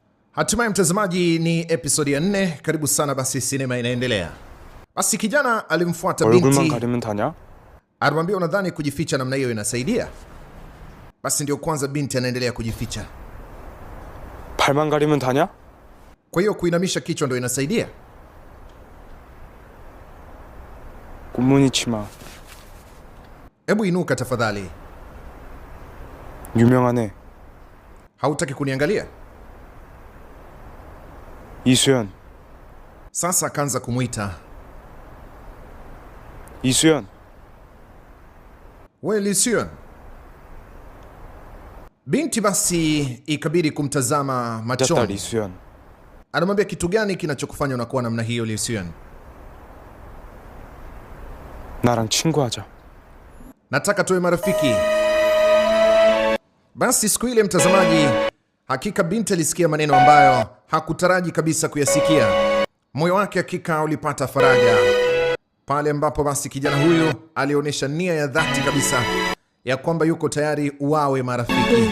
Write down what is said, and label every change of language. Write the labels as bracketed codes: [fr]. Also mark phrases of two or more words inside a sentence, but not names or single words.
[sw] Hatimaye mtazamaji, ni episodi ya 4. Karibu sana. Basi sinema inaendelea. Basi kijana alimfuata binti. Alimwambia, unadhani kujificha namna hiyo inasaidia? Basi ndio kwanza binti anaendelea kujificha. [ko] 발만 가리면 다냐? [sw] Kwa hiyo kuinamisha kichwa ndio inasaidia? [ko] 굿무늬 치마. [sw] Hebu inuka tafadhali. [ko] 유명하네. [sw] Hautaki kuniangalia? 이수연. Sasa akaanza kumuita 이수연. Wewe I수연. Binti basi ikabidi kumtazama machoni. 이수연. Anamwambia, kitu gani kinachokufanya unakuwa namna hiyo I수연? [ko] 나랑 친구하자. [sw] Nataka tuwe marafiki. Basi siku ile mtazamaji, hakika binti alisikia maneno ambayo hakutaraji kabisa kuyasikia. Moyo wake hakika ulipata faraja pale ambapo basi kijana huyu alionyesha nia ya dhati kabisa ya kwamba yuko tayari wawe marafiki.